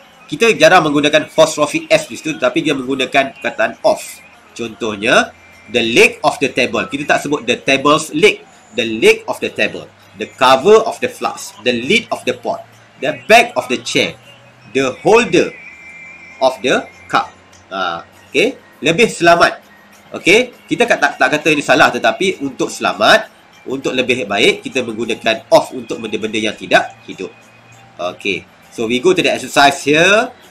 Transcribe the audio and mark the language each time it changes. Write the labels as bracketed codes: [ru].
[ms] Kita jarang menggunakan apostrophe S di situ, tapi dia menggunakan perkataan of. [en] Contohnya, the leg of the table. [ms] Kita tak sebut [en] the table's leg. The leg of the table. The cover of the flask. The lid of the pot. The back of the chair. The holder of the cup. [ms] Okey, lebih selamat. Okey, kita tak kata ini salah, tetapi untuk selamat, untuk lebih baik, kita menggunakan of untuk benda-benda yang tidak hidup. [en] Okey, so we go to the exercise here.